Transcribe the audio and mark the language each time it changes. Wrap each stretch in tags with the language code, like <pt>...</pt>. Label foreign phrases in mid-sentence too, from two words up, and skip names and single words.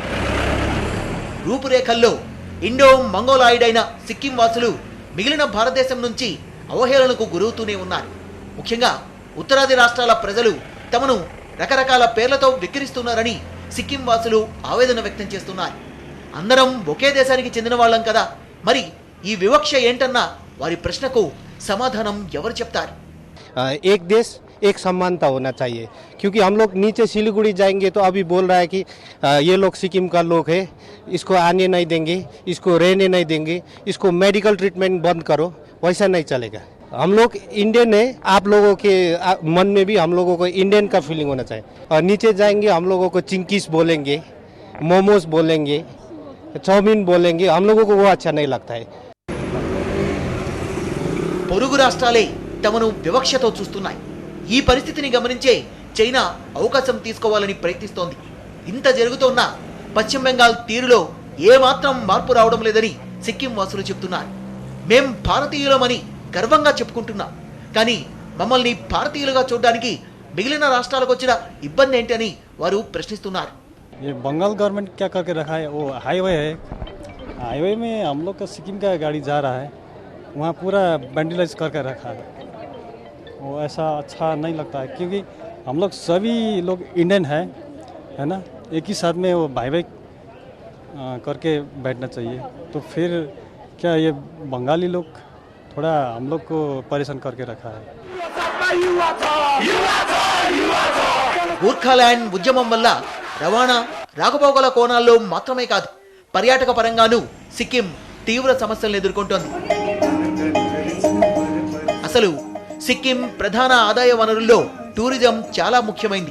<te>రూపురేఖల్లో</te> <en>Indo Mongoloid</en> <te>అయిన సిక్కిం వాసులు మిగిలిన భారతదేశం నుంచి అవహేళనకు గురవుతూనే ఉన్నారు. ముఖ్యంగా ఉత్తరాది రాష్ట్రాల ప్రజలు తమను రకరకాల పేర్లతో విక్కిరిస్తున్నారని సిక్కిం వాసులు ఆవేదన వ్యక్తం చేస్తున్నారు. అందరం ఒకే దేశానికి చెందిన వాళ్ళం కదా, మరి ఈ వివక్ష ఏంటన్న వారి ప్రశ్నకు సమాధానం ఎవరు చెప్తారు?</te> <hi>एक देश एक समानता होना चाहिए, क्योंकि हम लोग नीचे सिलीगुड़ी जाएंगे तो अभी बोल रहा है कि ये लोग सिक्किम का लोग है, इसको आने नहीं देंगे, इसको रहने नहीं देंगे, इसको</hi> <en>medical treatment</en> <hi>बंद करो, वैसा नहीं चलेगा. हम लोग इंडियन है, आप लोगों के मन में भी हम लोगों को इंडियन का फीलिंग होना चाहिए. और नीचे जाएंगे हम लोगों को चिंकीस बोलेंगे, मोमोज बोलेंगे, चाउमीन बोलेंगे, हम लोगों को वो अच्छा नहीं लगता है.</hi> <te>పొరుగు రాష్ట్రాలే తమను వివక్షతో చూస్తున్నాయి. ఈ పరిస్థితిని గమనించే చైనా అవకాశం తీసుకోవాలని ప్రయత్నిస్తోంది. ఇంత జరుగుతోన్నా పశ్చిమ బెంగాల్ తీరులో ఏమాత్రం మార్పు రావడం లేదని సిక్కిం వాసులు చెప్తున్నారు. మేం భారతీయులమని గర్వంగా చెప్పుకుంటున్నాం, కానీ మమ్మల్ని భారతీయులుగా చూడడానికి మిగిలిన రాష్ట్రాలకు వచ్చిన ఇబ్బంది ఏంటి అని వారు ప్రశ్నిస్తున్నారు.</te> <hi>ये बंगाल गवर्नमेंट क्या करके रखा है, वो हाईवे है, हाईवे में हम लोग का सिक्किम का गाड़ी जा रहा है, वहाँ पूरा वेंटिलाइज करके रखा है. वो ऐसा अच्छा नहीं लगता है क्योंकि हम लोग सभी लोग इंडियन है ना, एक ही साथ में वो भाई भाई करके बैठना चाहिए. तो फिर क्या ये बंगाली लोग थोड़ा हम लोग को परेशान करके रखा है.</hi> <te>గూర్ఖాల్యాండ్ ఉద్యమం వల్ల రవాణా రాకపోకల కోణాల్లో మాత్రమే కాదు, పర్యాటక పరంగానూ సిక్కిం తీవ్ర సమస్యలను ఎదుర్కొంటోంది. అసలు సిక్కిం ప్రధాన ఆదాయ వనరుల్లో టూరిజం చాలా ముఖ్యమైంది.</te>